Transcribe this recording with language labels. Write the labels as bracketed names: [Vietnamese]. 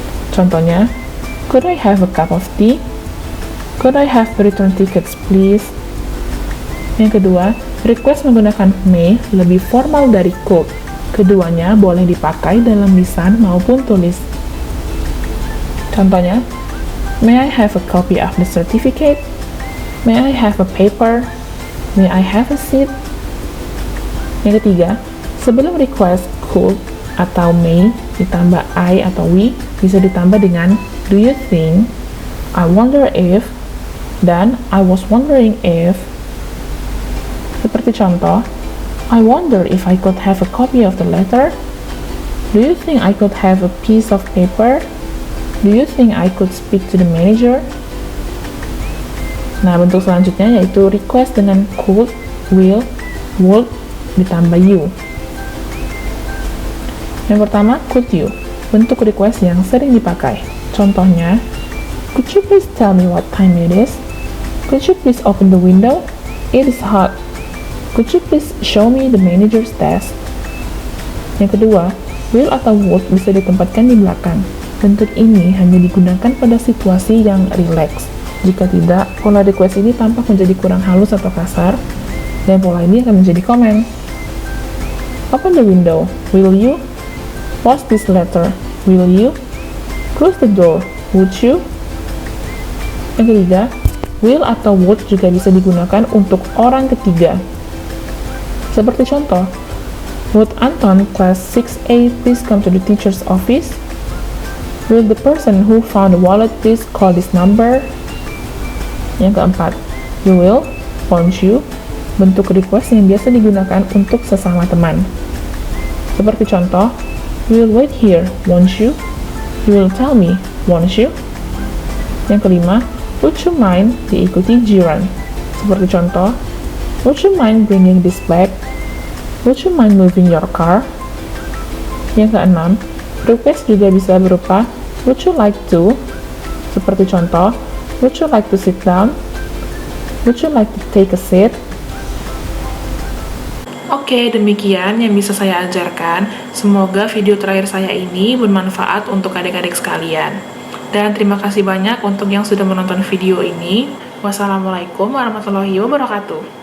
[Indonesian] Contohnya, [English] could I have a cup of tea? Could I have return tickets, please? [Indonesian] Yang kedua, request menggunakan may lebih formal dari could. Keduanya boleh dipakai dalam lisan maupun tulis. [English] Contohnya, may I have a copy of the certificate? May I have a paper? May I have a seat? [Indonesian] Yang ketiga, sebelum request could atau may ditambah I atau we, bisa ditambah dengan [English] do you think, I wonder if, dan I was wondering if. [Indonesian] Seperti contoh, [English] I wonder if I could have a copy of the letter. Do you think I could have a piece of paper? Do you think I could speak to the manager? [Indonesian] Nah, bentuk selanjutnya yaitu request dengan could, will, would, ditambah you. Yang pertama, could you, bentuk request yang sering dipakai. [English] Contohnya, could you please tell me what time it is? Could you please open the window? It is hot. Could you please show me the manager's desk? [Indonesian] Yang kedua, will atau would bisa ditempatkan di belakang. Bentuk ini hanya digunakan pada situasi yang rileks. Jika tidak, pola request ini tampak menjadi kurang halus atau kasar, dan pola ini akan menjadi komen. [English] Open the window, will you? Post this letter, will you? Close the door, would you? [Indonesian] Yang ketiga, will atau would juga bisa digunakan untuk orang ketiga. Seperti contoh, [English] would Anton class 6A please come to the teacher's office? Will the person who found the wallet please call this number? [Indonesian] Yang keempat, [English] you will, won't you, [Indonesian] bentuk request yang biasa digunakan untuk sesama teman. Seperti contoh, [English] you will wait here, won't you? You will tell me, won't you? [Indonesian] Yang kelima, [English] would you mind [Indonesian] diikuti jiran. Seperti contoh, [English] would you mind bringing this bag? Would you mind moving your car? [Indonesian] Yang keenam, request juga bisa berupa [English] would you like to? [Indonesian] Seperti contoh, [English] would you like to sit down? Would you like to take a seat? [Indonesian] Oke, demikian yang bisa saya ajarkan. Semoga video terakhir saya ini bermanfaat untuk adik-adik sekalian. Dan terima kasih banyak untuk yang sudah menonton video ini. Wassalamualaikum warahmatullahi wabarakatuh.